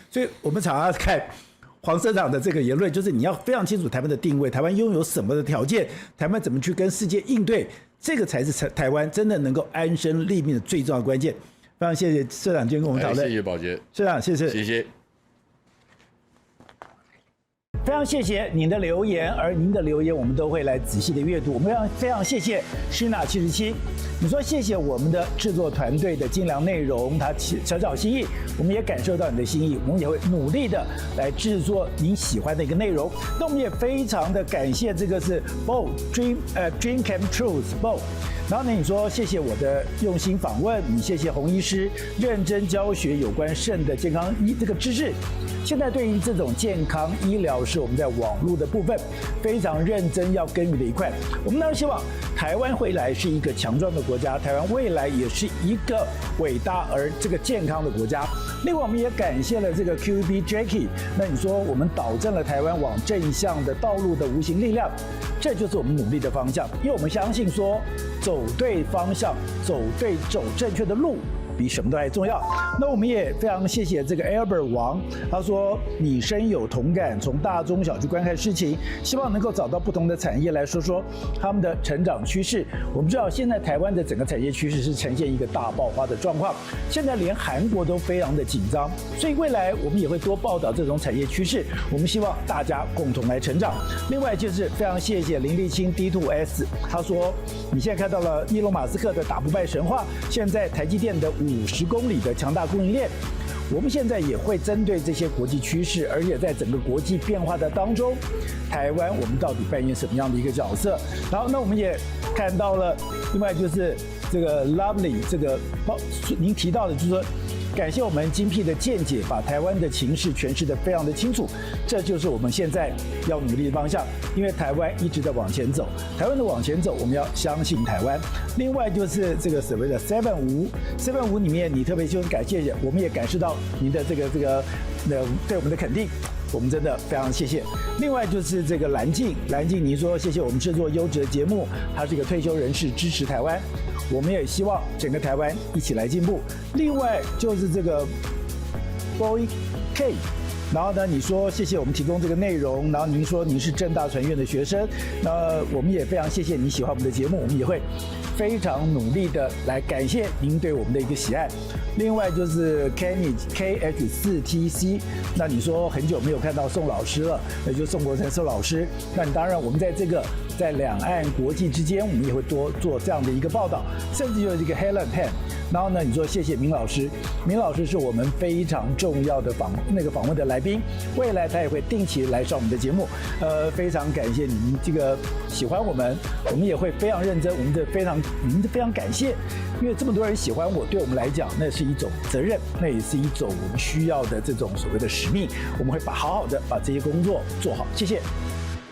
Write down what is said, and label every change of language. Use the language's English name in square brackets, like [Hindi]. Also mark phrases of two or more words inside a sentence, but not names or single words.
[Chinese] 所以我們常常看黃社長的這個言論，就是你要非常清楚台灣的定位，台灣擁有什麼的條件，台灣怎麼去跟世界應對，這個才是台灣真的能夠安身立命的最重要的關鍵。非常謝謝社長今天跟我們討論，謝謝寶傑，社長謝謝，謝謝。非常謝謝您的留言，而您的留言我們都會來仔細的閱讀。我們非常謝謝Shina77，你說謝謝我們的製作團隊的精良內容，他小小心意，我們也感受到你的心意，我們也會努力的來製作您喜歡的一個內容。那我們也非常的感謝這個是 Bo Dream Came True Bo。然後呢，你說謝謝我的用心訪問，你謝謝洪醫師認真教學有關腎的健康這個知識。現在對於這種健康醫療是我們在網絡的部分非常認真要耕耘的一塊。我們當然希望台灣未來是一個強壯的國家，台灣未來也是一個偉大而這個健康的國家。另外，我們也感謝了這個 QEB Jacky。那你說我們導正了台灣往正向的道路的無形力量，這就是我們努力的方向。因為我們相信說，走對方向，走正確的路，比什麼都還重要。那我們也非常謝謝這個 Albert 王，他說你深有同感，從大中小去觀看事情，希望能夠找到不同的產業來說說他們的成長趨勢。我們知道現在台灣的整個產業趨勢是呈現一個大爆發的狀況，現在連韓國都非常的緊張，所以未來我們也會多報道這種產業趨勢。我們希望大家共同來成長。另外就是非常謝謝林立清 D2S， 他說你現在看到了伊隆馬斯克的打不敗神話，現在台積電的50公里的強大供應鏈，我們現在也會針對這些國際趨勢，而且在整個國際變化的當中，台灣我們到底扮演什麼樣的一個角色？然後，那我們也看到了，另外就是這個 Lovely 這個您提到的，就是說感謝我們精闢的見解，把台灣的情勢詮釋得非常的清楚，這就是我們現在要努力的方向。因為台灣一直在往前走，台灣的往前走，我們要相信台灣。另外就是這個所謂的755裡面，你特別就是感謝，我們也感受到您的這個對我們的肯定。我們真的非常謝謝。另外就是這個藍靜，您說謝謝我們製作優質的節目，他是一個退休人士，支持台灣，我們也希望整個台灣一起來進步。另外就是這個 Boy K。然後呢，你說謝謝我們提供這個內容，然後您說您是政大傳院的學生，那我們也非常謝謝你喜歡我們的節目，我們也會非常努力的來感謝您對我們的一個喜愛。另外就是 Kenny KH4TC， 那你說很久沒有看到宋老師了，那就宋國成宋老師，那你當然我們在在兩岸國際之間，我们也会多做這樣的一個報道，甚至就是一個 Helen Pan。然後呢，你說謝謝明老師，明老師是我們非常重要的訪問的來賓，未來他也會定期來上我們的節目。非常感謝你們這個喜歡我們也會非常認真，我們的非常感謝，因為這麼多人喜歡我，對我們來講那是一種責任，那也是一種我們需要的這種所謂的使命，我們會好好的把這些工作做好。謝謝。